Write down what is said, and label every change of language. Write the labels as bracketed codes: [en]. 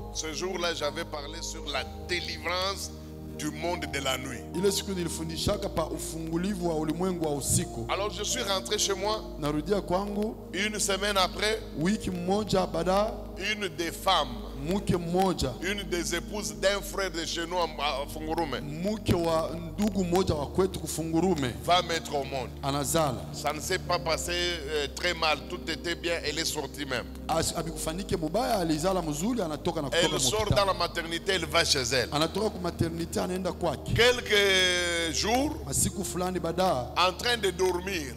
[fr] Ce jour-là, j'avais parlé sur la délivrance du monde de la nuit. [sw] Ile siku nilifundishaka pa ufungulivu wa ulimwengu wa usiku. [fr] Alors je suis rentré chez moi. [sw] Narudia kwangu, [fr] Une semaine après, [sw] wiki mmoja baada, [fr] une des femmes, [sw] mke mmoja, [fr] une des épouses d'un frère de chez nous à Fungurume, [sw] mke wa ndugu mmoja wa kwetu Kufungurume [fr] va mettre au monde. [sw] anazala. [fr] Ça ne s'est pas passé très mal, tout était bien, elle est sortie même. [sw] Abikufanike mubaya, alizala mzuri, anatoka na [fr] Elle [sw] kutoka [fr] sort dans [sw] hospitali. [fr] la maternité, elle va chez elle. [sw] Anatoka ku maternity anaenda kwake. [fr] Quelques jours, [sw] Masiku fulani baada, [fr] en train de dormir,